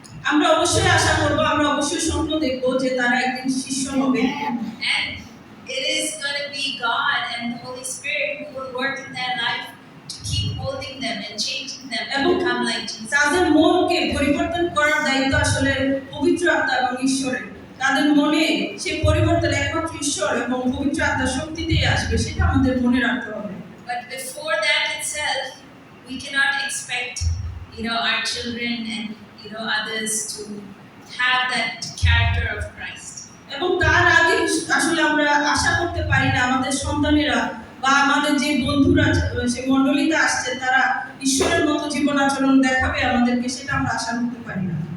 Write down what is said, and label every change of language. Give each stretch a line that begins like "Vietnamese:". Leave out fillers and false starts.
Bangla: আমরা অবশ্যই আশা করব, আমরা অবশ্যই স্বপ্ন দেখব যে তারা একদিন শিষ্য হবে,
English: And it is going to be God and the Holy Spirit who will work in their life to keep molding them and changing them and become like Jesus.
Bangla: তাদের মনকে পরিবর্তন করার দায়িত্ব আসলে পবিত্র আত্মা এবং ঈশ্বরের। তাদের মনে সেই পরিবর্তন একমাত্র ঈশ্বর এবং পবিত্র আত্মার শক্তিতেই আসবে, সেটা আমাদের মনে রাখতে হবে।
English: But before that itself, we cannot expect, our children and, others to have that character of Christ.
Bangla: এবং তার আগে আসলে আমরা আশা করতে পারি না আমাদের সন্তানেরা বা আমাদের যে বন্ধুরা সে মণ্ডলীতে আসছে তারা ঈশ্বরের মতো জীবন আচরণ দেখাবে আমাদেরকে, সেটা আমরা আশা করতে পারি না।